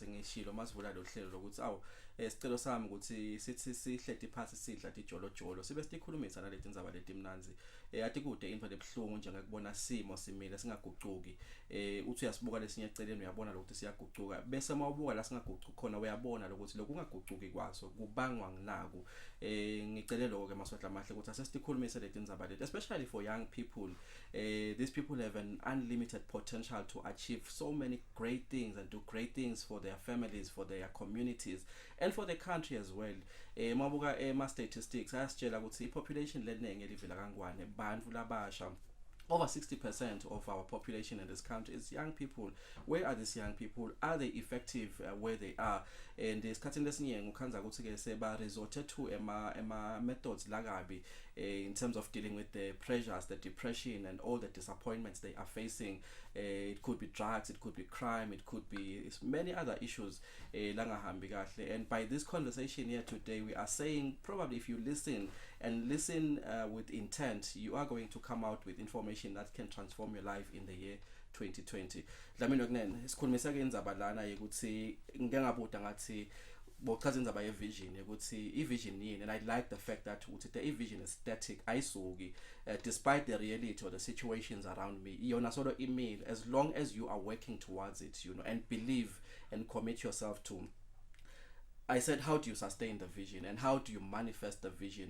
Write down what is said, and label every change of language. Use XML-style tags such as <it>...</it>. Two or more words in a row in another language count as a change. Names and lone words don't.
<ss>ngishilo masivula lo hlelo lokuthi awu isicelo sami ukuthi sithi sihleti phansi sidla dijolojolo sibe sikhulumisa naleti indzaba leti mnanzi ati kude into lebhlungu njengakubona simo simile singagucuki uthi uyasibuka lesinye eceleni uyabona ukuthi siyagucuka bese mawubuka la singagucuki khona uyabona ukuthi lokungagucuki kwaso kubangwa nginaku ngicele lokho ke maswati amahle ukuthi asesikhulumise leti indzaba leti</ss> <en>especially for young people. These people have an unlimited potential to achieve so many great things and do great things for their families, for their communities, and for the country as well.</en> <ss>Mabuka statistics ayasitshela ukuthi population leningi elivela kangwane bantfu labasha.</ss> <en>Over 60% of our population in this country is young people. Where are these young people? Are they effective where they are? And</en> <ss>isikhathini lesiningi ukhanza ukuthi ke seba</ss> <en>resorted to ema methods lagabi in terms of dealing with the pressures, the depression and all the disappointments they are facing. It could be drugs, it could be crime, it could be many other issues</en> <ss>langahambi kahle.</ss> <en>And by this conversation here today, we are saying probably if you listen and listen with intent, you are going to come out with information that can transform your life in the year 2020.</en> <ss>Dlamini kunene isikhulumisa ke indzaba lana ukuthi ngike ngabuda ngathi bochaza indzaba ye vision ukuthi I vision yini,</ss> <en>and I like the fact that</en> <ss>ukuthi</ss> <en>the vision is static</en> <ss>ayisuki</ss> <en>despite the reality or the situations around me.</en> <ss>Iyona solo</ss> <en>email as long as you are working towards it, you know, and believe and commit yourself to. I said, how do you sustain the vision and how do you manifest the vision?</en>